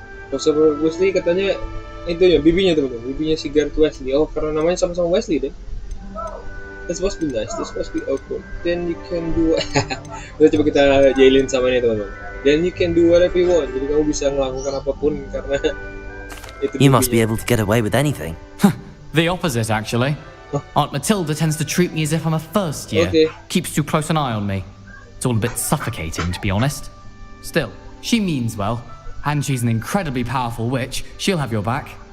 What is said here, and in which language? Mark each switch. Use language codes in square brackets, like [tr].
[id] Professor Wesley katanya itu ya bibinya, teman-teman. Bibinya si Gareth Wesley. Oh, karena namanya sama-sama Wesley deh. [en] This must be nice. This must be awkward. Then you can do. [id] Udah coba kita jailin sama ini, teman-teman. [en] Then you can do whatever you want. [id] Jadi kamu bisa melakukan apapun karena itu. [en] You must be able to get away with anything. The opposite, actually. Aunt Matilda tends to treat me as if I'm a first year. Okay. Keeps too close an eye on me. It's all a bit suffocating, to be honest. Still, she means well. And she's an incredibly powerful witch. She'll have your back.